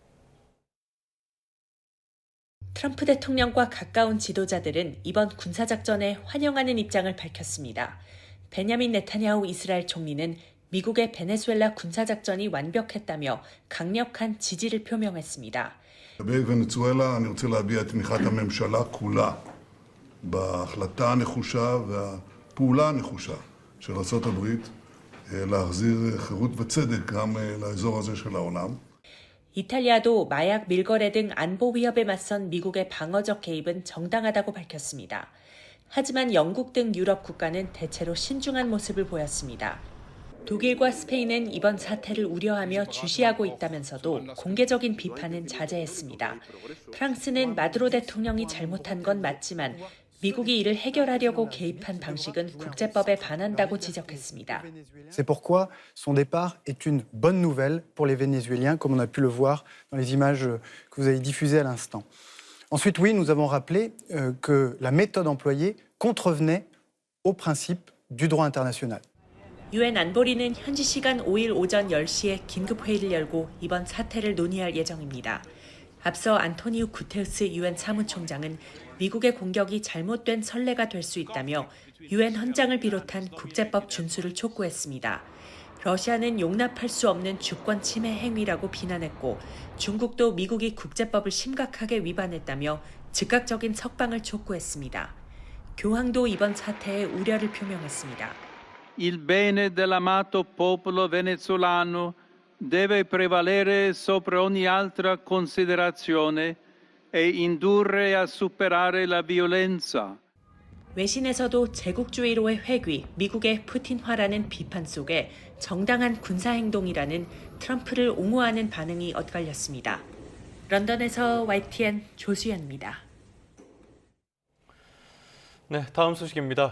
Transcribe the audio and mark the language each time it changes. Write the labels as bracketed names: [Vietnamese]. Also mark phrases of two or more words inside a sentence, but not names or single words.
[Korean] 트럼프 대통령과 가까운 지도자들은 이번 군사작전에 환영하는 입장을 밝혔습니다. 베냐민 네타냐후 이스라엘 총리는 미국의 베네수엘라 군사작전이 완벽했다며 강력한 지지를 표명했습니다. [Hebrew] לגבי ונצואלה אני רוצה להביע את תמיכת הממשלה כולה בהחלטה הנחושה והפעולה הנחושה של ארצות הברית להחזיר חירות וצדק גם לאזור הזה של העולם. [Korean] 이탈리아도 마약 밀거래 등 안보 위협에 맞선 미국의 방어적 개입은 정당하다고 밝혔습니다. 하지만 영국 등 유럽 국가는 대체로 신중한 모습을 보였습니다. 독일과 스페인은 이번 사태를 우려하며 주시하고 있다면서도 공개적인 비판은 자제했습니다. 프랑스는 마두로 대통령이 잘못한 건 맞지만 미국이 이를 해결하려고 개입한 방식은 국제법에 반한다고 지적했습니다. [French] C'est pourquoi son départ est une bonne nouvelle pour les Vénézuéliens, comme on a pu le voir dans les images que vous avez diffusées à l'instant. Ensuite, oui, nous avons rappelé que la méthode employée contrevenait aux principes du droit international. [Korean] 유엔 안보리는 현지 시간 5일 오전 10시에 긴급회의를 열고 이번 사태를 논의할 예정입니다. 앞서 안토니우 구테르스 유엔 사무총장은 미국의 공격이 잘못된 선례가 될 수 있다며 유엔 헌장을 비롯한 국제법 준수를 촉구했습니다. 러시아는 용납할 수 없는 주권 침해 행위라고 비난했고 중국도 미국이 국제법을 심각하게 위반했다며 즉각적인 석방을 촉구했습니다. 교황도 이번 사태에 우려를 표명했습니다. [Italian] Il bene dell'amato popolo venezuelano deve prevalere sopra ogni altra considerazione e indurre a superare la violenza. [Korean] 외신에서도 제국주의로의 회귀, 미국의 푸틴화라는 비판 속에 정당한 군사행동이라는 트럼프를 옹호하는 반응이 엇갈렸습니다. 런던에서 YTN 조수연입니다. 네, 다음 소식입니다.